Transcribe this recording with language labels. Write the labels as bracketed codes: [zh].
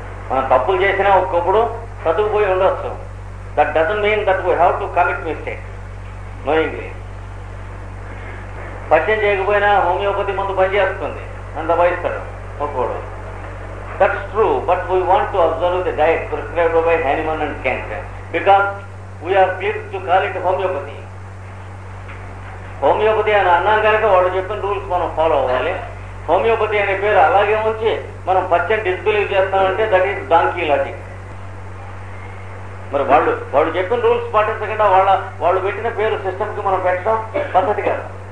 [te] మనం తప్పులు చేసినా ఒక్కొప్పుడు చదువుపోయి ఉండవచ్చు. [en] That doesn't mean that we have to commit mistake knowingly. [te] పరిచయం చేయకపోయినా హోమియోపతి ముందు పనిచేస్తుంది అని దబాయిస్తాడు ఒక్కోడు. [en] That's true, but we want to observe the diet prescribed by Hahnemann and Kent because we are pleased to call it homeopathy. [te] Homeopathy అని అన్నాం కనుక వాడు చెప్పిన రూల్స్ మనం ఫాలో అవ్వాలి. హోమియోపతి అనే పేరు అలాగే ఉంచి మనం పచ్చని డిస్బిలీవ్ చేస్తామంటే [en] That is donkey logic. [te] మరి వాళ్ళు చెప్పిన రూల్స్ పాటించకుండా వాళ్ళు పెట్టిన పేరు సిస్టమ్కి మనం పెట్టడం పద్ధతి కాదు.